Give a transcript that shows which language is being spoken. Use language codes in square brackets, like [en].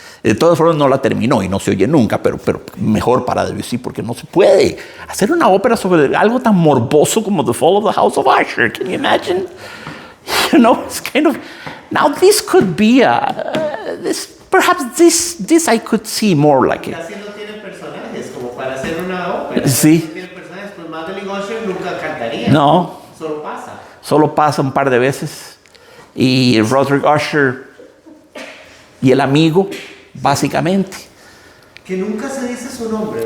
[es] De todas formas no la terminó y no se oye nunca, pero mejor para Debussy, porque no se puede hacer una ópera sobre algo tan morboso como The Fall of the House of Usher. [en] Can you imagine? You know, it's kind of... Now this could be perhaps this I could see more like it. [es] Casi no tiene personajes, como para hacer una ópera. Sí. No tiene personajes, pues Madeline Usher nunca cantaría. No. Solo pasa Un par de veces. Y Roderick Usher y el amigo, básicamente. Que nunca se dice su nombre.